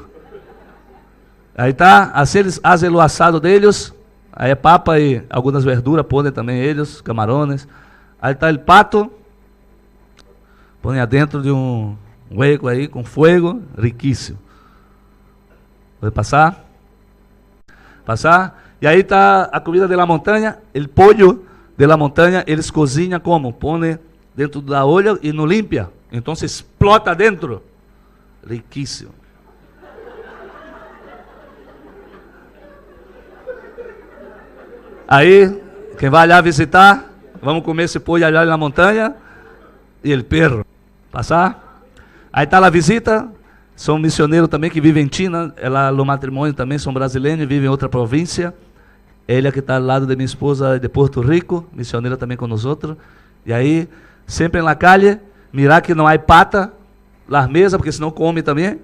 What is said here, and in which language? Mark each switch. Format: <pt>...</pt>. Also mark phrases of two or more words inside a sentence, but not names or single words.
<pt>Aí tá, assim eles fazem o assado deles, aí é papa e algumas verduras, põem também eles, camarões. Aí tá o pato, põe dentro de um hueco aí, com fogo, riquíssimo. Pode passar? E aí tá a comida da montanha, o</pt> <es>pollo de la</es> <pt>montanha, eles cozinham como? Põe dentro da olha e não limpia. Então se explota dentro. Riquíssimo. Aí, quem vai lá visitar, vamos comer esse</pt> <es>pollo allá</es> <pt>na montanha e o perro. Passar? Aí está a visita, são missioneiros também que vivem em China, ela, no matrimônio também são brasileiros, vivem em outra província. Ele que está ao lado de minha esposa de Porto Rico, missioneira também com nós outros. E aí, sempre na</pt> <es>calle, mirar</es> <pt>que não há pata, nas mesas, porque senão come também.</pt>